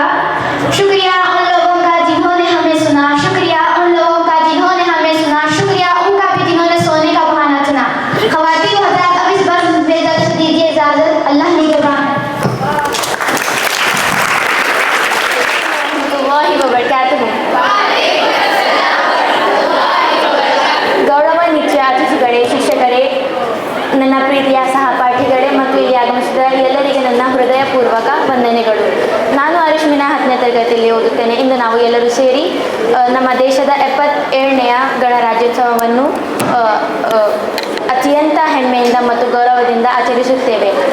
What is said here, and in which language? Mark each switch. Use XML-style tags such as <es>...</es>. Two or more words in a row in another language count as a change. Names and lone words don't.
<hi>शुक्रिया उन लोगों का जिन्होंने हमें सुना, शुक्रिया उन लोगों का जिन्होंने हमें सुना, शुक्रिया उनका भी जिन्होंने सोने का बहाना चुना। ख़वातीन व हज़रात, अब इस बार बेदर्द से दीजिए इजाज़त। अल्लाह निगहबान।</hi> <ar>واهي وبركاته.</ar> <kn>ಗೌರವ ನಿತ್ಯಾತಿಥಿಗಳೇ, ಶಿಕ್ಷಕರೇ, ನನ್ನ ಪ್ರೀತಿಯ ಸಹಪಾಠಿಗಳೇ ಮತ್ತು ಇಲ್ಲಿ ಆಗಮಿಸಿದ ಎಲ್ಲರಿಗೆ ನನ್ನ ಹೃದಯಪೂರ್ವಕ ವಂದನೆಗಳು. ನಾನು ಅರಿಶ್ಮಿನ 10ನೇ ತರಗತಿಯಲ್ಲಿ ಓದುತ್ತೇನೆ. ಇಂದು ನಾವು ಎಲ್ಲರೂ ಸೇರಿ ನಮ್ಮ ದೇಶದ 77ನೇಯ ಗಣರಾಜ್ಯೋತ್ಸವವನ್ನು ಅತ್ಯಂತ ಹೆಮ್ಮೆಯಿಂದ ಮತ್ತು ಗೌರವದಿಂದ ಆಚರಿಸುತ್ತೇವೆ.</kn>